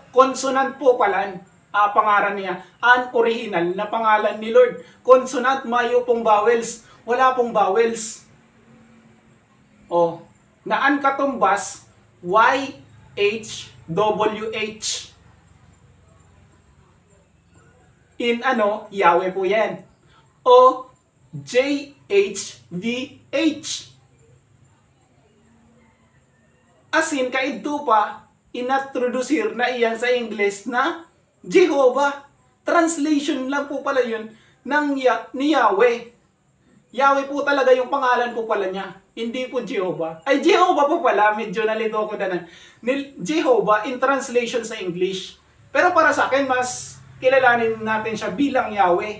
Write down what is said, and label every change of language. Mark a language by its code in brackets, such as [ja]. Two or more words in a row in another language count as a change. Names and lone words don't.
[bik] Consonant po pala pangaran niya. Ang original na pangalan ni Lord. Consonant, mayo pong vowels. [tl] Wala pong vowels. Naan katumbas, YHWH. In Yahweh po yan. O JHVH. [bik] Asin kaidto pa, inatrodusir na iyan sa English na Jehovah. [tl] Translation lang po pala yun ni Yahweh. Yahweh po talaga yung pangalan po pala niya. Hindi po Jehovah. Ay, Jehovah po pala. Medyo nalito ko na. Jehovah [en] in translation [tl] sa English. Pero para sa akin, mas kilalanin natin siya bilang Yahweh.